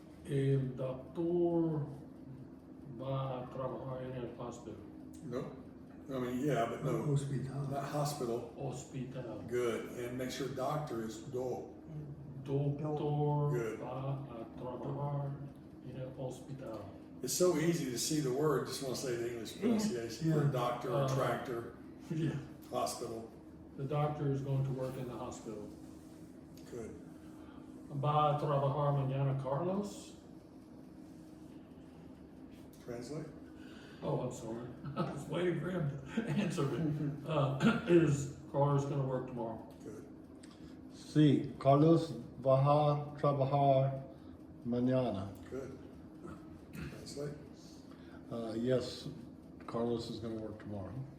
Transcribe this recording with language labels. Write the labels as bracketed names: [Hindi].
[Spanish] El doctor va a trabajar en el hospital. [English] No. I mean, yeah, but no. [Spanish] Hospital. [English] Not hospital. [Spanish] Hospital. [English] Good. And make sure doctor is do. [Spanish] Doctor [English] Good. [Spanish] va a trabajar en el hospital. [English] It's so easy to see the word. Just want to say the English pronunciation. For Yeah. doctor or tractor, Yeah. hospital. The doctor is going to work in the hospital. Good. [Spanish] Va a trabajar mañana Carlos? [English] Translate. Oh, I'm sorry. I was waiting for him to answer it. Is Carlos gonna work tomorrow? Good. [Spanish] Sí, Carlos va a trabajar mañana. [English] Good. Translate. Yes, Carlos is gonna work tomorrow.